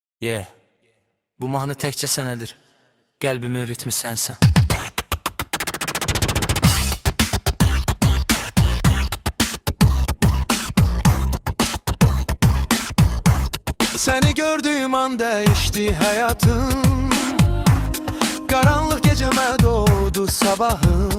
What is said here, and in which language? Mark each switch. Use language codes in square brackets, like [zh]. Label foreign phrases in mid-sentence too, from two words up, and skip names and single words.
[az] Yeah. Bu mahnı təkcə sənədir. Qəlbimin ritmi sənsən. [tr] Seni gördüğüm an değişti hayatım. Karanlık geceme doğdu sabahım.